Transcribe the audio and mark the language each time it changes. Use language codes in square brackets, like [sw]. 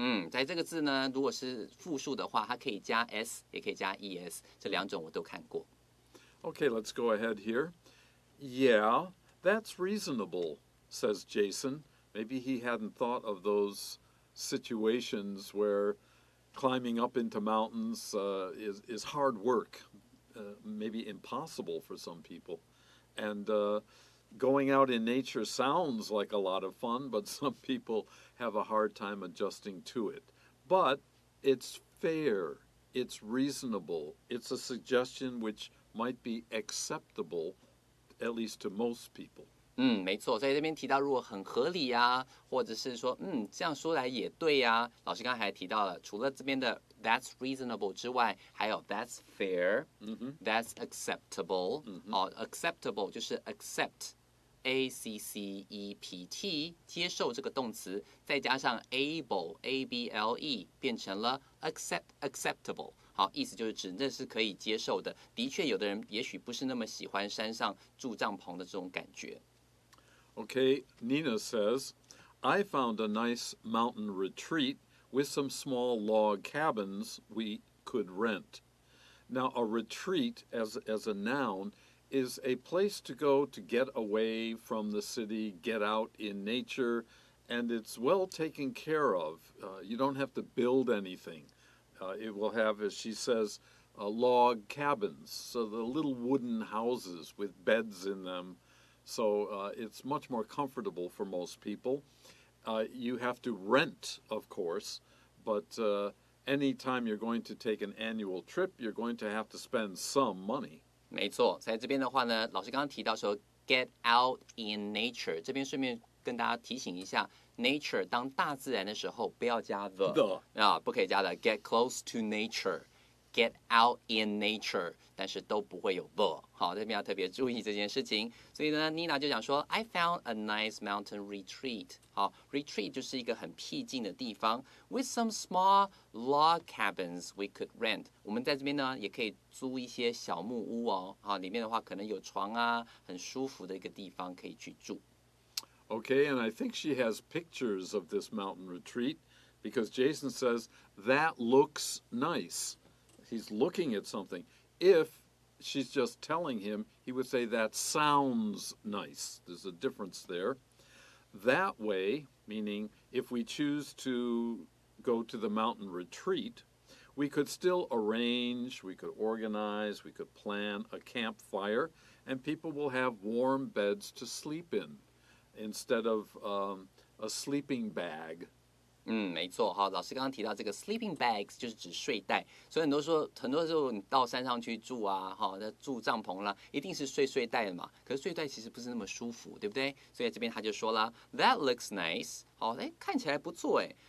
[zh] 在这个字呢，如果是复数的话，它可以加 s， 也可以加 es， 这两种我都看过。 [en] Okay, let's go ahead here. Yeah, that's reasonable, says Jason. Maybe he hadn't thought of those situations where climbing up into mountains is hard work, maybe impossible for some people. And going out in nature sounds like a lot of fun, but some people have a hard time adjusting to it. But it's fair, it's reasonable, it's a suggestion which might be acceptable, at least to most people. [zh] 没错，在这边提到如果很合理啊，或者是说这样说来也对呀。老师刚才还提到了，除了这边的 [en] that's reasonable [zh] 之外，还有 [en] that's fair， that's acceptable。 [zh] acceptable 就是 accept，A-C-C-E-P-T， 接受这个动词，再加上 able，A-B-L-E， 变成了 acceptable。意思就是指这是可以接受的。的确，有的人也许不是那么喜欢山上住帐篷的这种感觉。 [en] Okay, Nina says, I found a nice mountain retreat with some small log cabins we could rent. Now, a retreat, as a noun, is a place to go to get away from the city, get out in nature, and it's well taken care of. You don't have to build anything. It will have, as she says, log cabins, so the little wooden houses with beds in them. So it's much more comfortable for most people. You have to rent, of course, but anytime you're going to take an annual trip, you're going to have to spend some money. [zh] 没错，在这边的话呢，老师刚刚提到说 [en] get out in nature， [zh] 这边顺便跟大家提醒一下 ，nature 当大自然的时候不要加 the 不可以加的 [en] get close to nature。 Get out in nature， [zh] 但是都不会有 the， 好，这边要特别注意这件事情。所以呢，妮娜就讲说 [en] ，I found a nice mountain retreat。 [zh] 好 ，retreat 就是一个很僻静的地方 ， [en] with some small log cabins we could rent。 [zh] 我们在这边呢，也可以租一些小木屋哦，好，里面的话可能有床啊，很舒服的一个地方可以去住。 [en] Okay, and I think she has pictures of this mountain retreat because Jason says that looks nice. He's looking at something. If she's just telling him, he would say that sounds nice. There's a difference there. That way, meaning if we choose to go to the mountain retreat, we could still arrange, we could organize, we could plan a campfire, and people will have warm beds to sleep in instead of a sleeping bag. [zh] 没错哈，老师刚刚提到这个 sleeping bags 就是指睡袋，所以很多时候你到山上去住啊，那住帐篷啦，一定是睡袋的嘛。可是睡袋其实不是那么舒服，对不对？所以这边他就说了 ， [en] That looks nice， [zh] 好，看起来不错哎。